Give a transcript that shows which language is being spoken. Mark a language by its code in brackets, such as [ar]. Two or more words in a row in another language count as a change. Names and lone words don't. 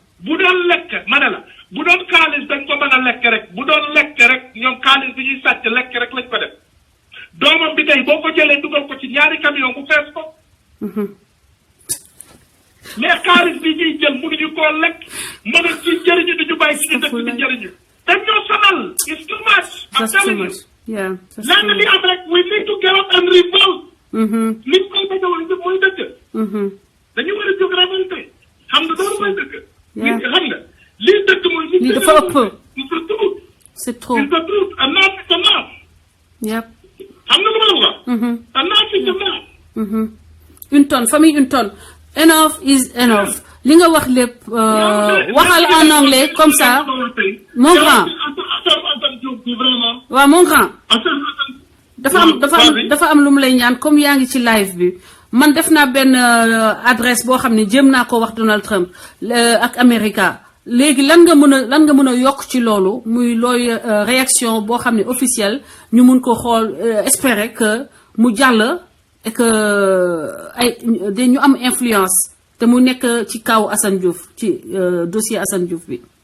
[wo] bu doon lekk ma ne la bu doon xaalis dañ ko mën a lekk rek bu doon lekk rek ñoom xaalis bi ñuy sàcc lekk rek lañ ko def doomam bi tey boo ko jëlee dugal ko ci ñaari camion bu fees ko. mais xaalis bi ñuy jël mënuñu koo lekk mënuñ ci jëriñu duñu bàyyi ci dëkk bi jëriñu. dañ ñoo sonal. [en] it's too much. That's too much. Yeah. [wo] lenn li am rek [en] we need to get up and revolt. [wo] liñ koy dajaloon ñëpp mooy dëkk. dañu war a jóg révolté. xam nga loolu mooy dëkk. xam nga lii dëkk mooy. lii dafa ëpp. [fr] c'est trop. [en] it's the truth and not it's enough. Yep. [wo] xam nga lu ma la wax. [en] and not it's enough. [fr] Une tonne famille une tonne. [en] Enough is enough. [wo] li nga wax lépp waxal [fr] en anglais comme ça. mon grand. waaw mon grand. [wo] dafa am lu mu lay ñaan comme yaa ngi ci live bi man def naa benn adresse boo xam ne jéem naa ko wax Donald Trump ak America léegi lan nga mën a yokk ci loolu muy looy réaction boo xam ne officielle ñu mun ko xool [fr] espérer que [wo] mu jàll [fr] et que [wo] ñu am influence te mu nekk ci kaw Assane Diouf ci dossier Assane Diouf bi.